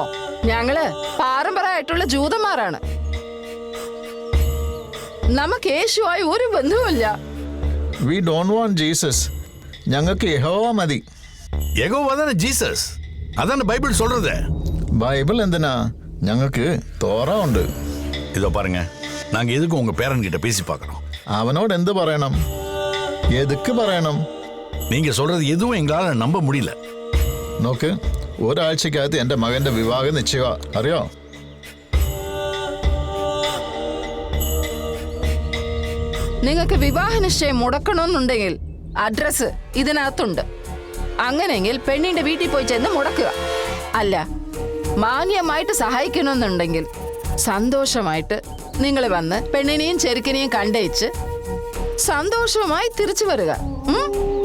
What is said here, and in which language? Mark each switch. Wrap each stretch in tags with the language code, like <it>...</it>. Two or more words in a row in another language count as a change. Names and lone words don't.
<ml>ഞങ്ങള് പാരമ്പര്യമായിട്ടുള്ള ജൂതന്മാരാണ്. നമുക്ക് യേശുവായി ഒരു ബന്ധവുമില്ല.</ml> <en>we don't want Jesus.</en> <ml>ഞങ്ങൾക്ക് യഹോവ മതി. യഹോവ തന്നെ ജീസസ്. അതാണ് ബൈബിൾ சொல்றது. ബൈബിൾ എന്തിനാ? ഞങ്ങൾക്ക് തോറ ഉണ്ട്.</ml> <ta>இதோ பாருங்க, நாங்க எதுக்கு உங்க பேரன் கிட்ட பேசி பார்க்கறோம்.</ta> <ml>അവനോട് എന്ത് പറയണം? എതുക്ക് പറയണം?</ml> <ta>நீங்க சொல்றது எதுவும் எங்களால நம்ப முடியல.</ta> <ml>നോക്ക്, ഒരാഴ്ചക്കകത്ത് എന്റെ മകന്റെ വിവാഹ നിശ്ചയ. അറിയോ? നിങ്ങൾക്ക് വിവാഹ നിശ്ചയം മുടക്കണമെന്നുണ്ടെങ്കിൽ അഡ്രസ് ഇതിനകത്തുണ്ട്. അങ്ങനെയെങ്കിൽ പെണ്ണിന്റെ വീട്ടിൽ പോയി ചെന്ന് മുടക്കുക. അല്ല, മാന്യമായിട്ട് സഹായിക്കണമെന്നുണ്ടെങ്കിൽ സന്തോഷമായിട്ട് നിങ്ങൾ വന്ന് പെണ്ണിനെയും ചെറുക്കിനെയും കണ്ടേച്ച് സന്തോഷമായി തിരിച്ചു വരിക.</ml>